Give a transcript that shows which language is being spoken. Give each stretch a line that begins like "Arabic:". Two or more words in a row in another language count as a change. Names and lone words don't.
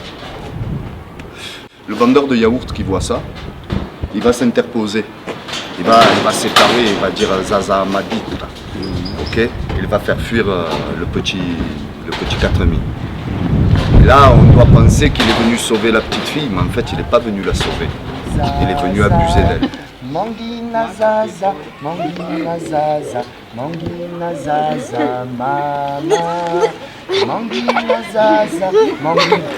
French: Le vendeur de yaourt qui voit ça, il va s'interposer. Il va séparer, il va dire
Malagasy: Zaza Madita.
French: Ok? Il va faire fuir le petit 4000. Et là, on doit penser qu'il est venu sauver la petite fille, mais en fait, il n'est pas venu la sauver. Il est venu abuser d'elle.
Malagasy: Mangina Zaza, Mangina Zaza, Mangina Zaza, Mama. Mangina Zaza, Mangina.